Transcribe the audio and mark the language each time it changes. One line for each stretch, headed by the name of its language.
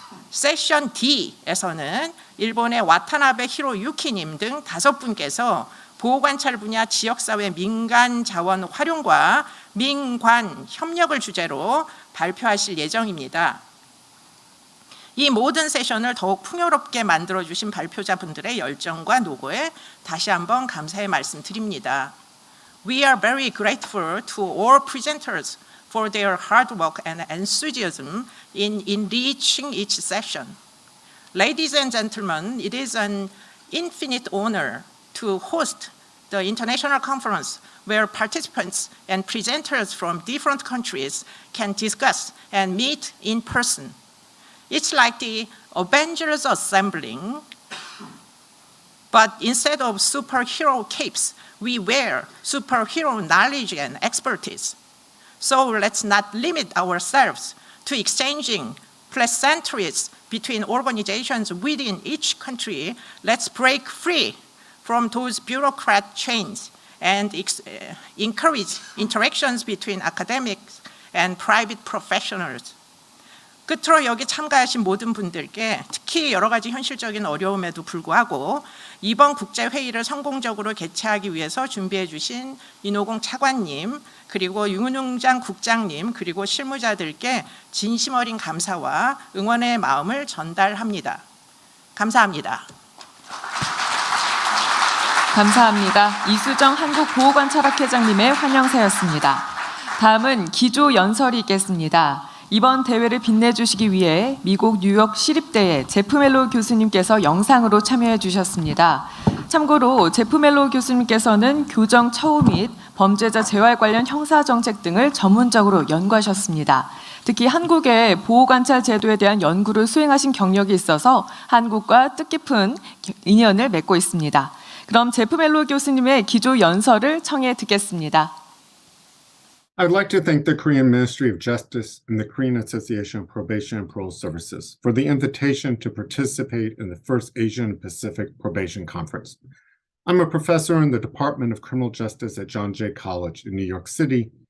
Korean: 세션 D에서는 일본의 와타나베 히로유키님 등 5분께서 보호관찰 분야 지역사회 민간 자원 활용과 민관 협력을 주제로 발표하실 예정입니다. 이 모든 세션을 더욱 풍요롭게 만들어주신 발표자분들의 열정과 노고에 다시 한번 감사의 말씀 드립니다.
English: We are very grateful to all presenters for their hard work and enthusiasm in enriching each session. Ladies and gentlemen, it is an infinite honor to host the international conference where participants and presenters from different countries can discuss and meet in person. It's like the Avengers assembling, but instead of superhero capes, we wear superhero knowledge and expertise. So let's not limit ourselves to exchanging pleasantries between organizations within each country. Let's break free from those bureaucrat chains and encourage interactions between academics and private professionals.
Korean: 끝으로 여기 참가하신 모든 분들께 특히 여러 가지 현실적인 어려움에도 불구하고 이번 국제회의를 성공적으로 개최하기 위해서 준비해 주신 인호공 차관님, 그리고 윤웅장 국장님, 그리고 실무자들께 진심 어린 감사와 응원의 마음을 전달합니다. 감사합니다. 감사합니다. 이수정 한국보호관찰학회장님의 환영사였습니다. 다음은 기조 연설이 있겠습니다. 이번 대회를 빛내주시기 위해 미국 뉴욕 시립대의 제프 멜로 교수님께서 영상으로 참여해 주셨습니다. 참고로 제프 멜로 교수님께서는 교정 처우 및 범죄자 재활 관련 형사정책 등을 전문적으로 연구하셨습니다. 특히 한국의 보호관찰 제도에 대한 연구를 수행하신 경력이 있어서 한국과 뜻깊은 인연을 맺고 있습니다. 그럼 제프 멜로 교수님의 기조 연설을 청해 듣겠습니다.
English: I'd like to thank the Korean Ministry of Justice and the Korean Association of Probation and Parole Services for the invitation to participate in the first Asian Pacific Probation Conference. I'm a professor in the Department of Criminal Justice at John Jay College in New York City.